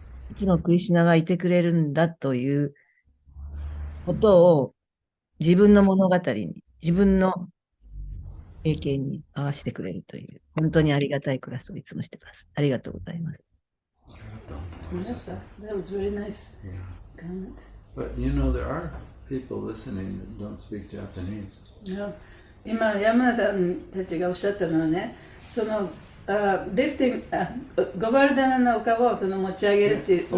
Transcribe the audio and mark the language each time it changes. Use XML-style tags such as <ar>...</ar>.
<ja>いつもクリシュナがいてくれるんだということを自分の物語に、自分の経験に合わせてくれるという、本当にありがたいクラスをいつもしてます。ありがとうございます。</ja> <en>That was very nice comment. But you know, there are people listening that don't speak Japanese.</en> <ja>今、山田さんたちがおっしゃったのはね、そのリフティング、ゴバルダナの丘を持ち上げるっていうお</ja>